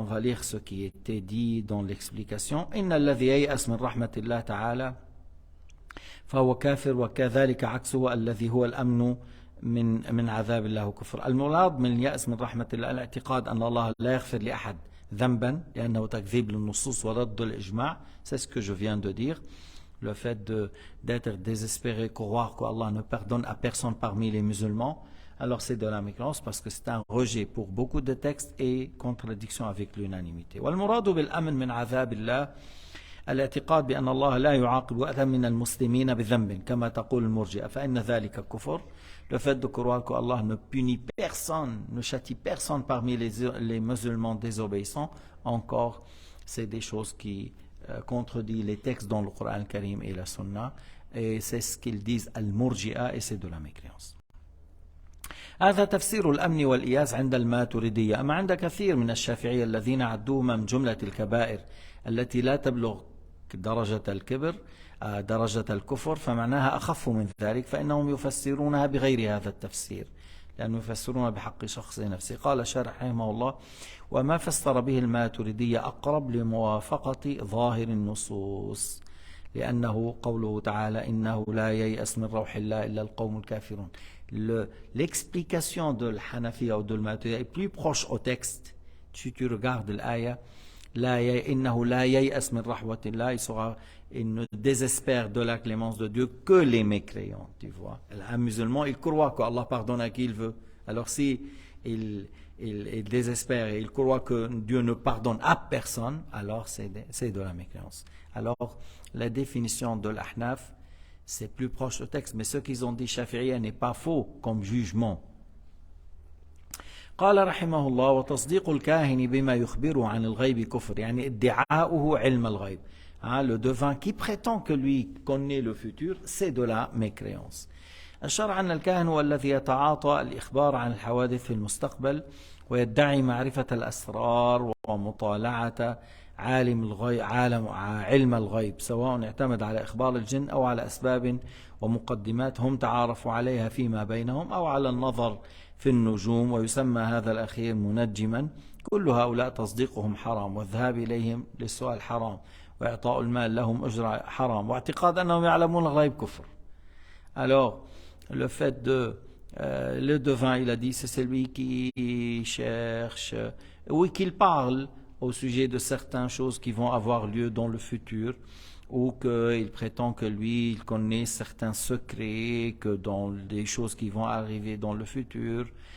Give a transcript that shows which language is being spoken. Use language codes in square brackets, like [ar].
[fr] On va lire ce qui était dit dans l'explication. [ar] إن الذي ييأس من رحمة الله تعالى فهو كافر وكذلك عكسه الذي هو الأمن من عذاب الله كفر. المراد من اليأس من رحمة الله الاعتقاد أن الله لا يغفر لأحد ذنبا لأنه تكذيب للنصوص ورد الإجماع. [fr] C'est ce que je viens de dire. Le fait d'être désespéré, croire qu'Allah ne pardonne à personne parmi les musulmans, alors c'est de la mécréance parce que c'est un rejet pour beaucoup de textes et contradiction avec l'unanimité. [ar] والمراد بالأمن من عذاب الله الاعتقاد بأن الله لا يعاقب أحدا من المسلمين بذنب كما تقول المرجئة فإن ذلك كفر. [fr] Le fait de croire qu'Allah ne punit personne, ne châtie personne parmi les musulmans désobéissants, encore c'est des choses qui contredit les textes dans le Coran Karim et la Sunna, et c'est ce qu'ils disent al-murji'a, et c'est de la mécréance. [ar] هذا تفسير الأمن والإياس عند الماتريدية. أما عند كثير من الشافعية الذين عدوهما من جملة الكبائر التي لا تبلغ درجة الكبر درجة الكفر فمعناها أخف من ذلك فإنهم يفسرونها بغير هذا التفسير لأنه يفسرون بحق شخص نفسه. قال الشارح رحمه الله وما فسر به الماتريدية أقرب لموافقة ظاهر النصوص لأنه قوله تعالى إنه لا ييأس من روح الله إلا القوم الكافرون. [fr] L'explication de l'Hanafiya ou de l'Maturidiya est plus proche au texte. Si tu regardes l'aya, [ar] إنه لا ييأس من رحمة الله, [fr] il ne désespère de la clémence de Dieu que les mécréants, tu vois. Un musulman, il croit qu'Allah pardonne à qui il veut. Alors si il désespère et il croit que Dieu ne pardonne à personne, alors c'est de la mécréance. Alors la définition de l'Ahnaf, c'est plus proche au texte, mais ce qu'ils ont dit Shafi'iyya n'est pas faux comme jugement. [ar] قال رحمه الله وتصديق الكاهن بما يخبره عن الغيب كفر يعني ادعاؤه علم الغيب. [fr] Le devin qui prétend que lui connaît le futur, c'est de la mécréance. [ar] الشرع أن الكاهن هو الذي يتعاطى الإخبار عن الحوادث في المستقبل ويدعي معرفة الأسرار ومطالعة علم الغيب سواء اعتمد على إخبار الجن أو على أسباب ومقدمات هم تعارفوا عليها فيما بينهم أو على النظر في النجوم ويسمى هذا الأخير منجما. كل هؤلاء تصديقهم حرام والذهاب إليهم للسؤال حرام وإعطاء المال لهم أجر حرام واعتقاد أنهم يعلمون الغيب كفر. [fr] Alors, le fait le devin, il a dit, c'est celui qui cherche, oui, qu'il parle au sujet de certaines choses qui vont avoir lieu dans le futur, ou qu'il prétend que lui, il connaît certains secrets, que dans des choses qui vont arriver dans le futur.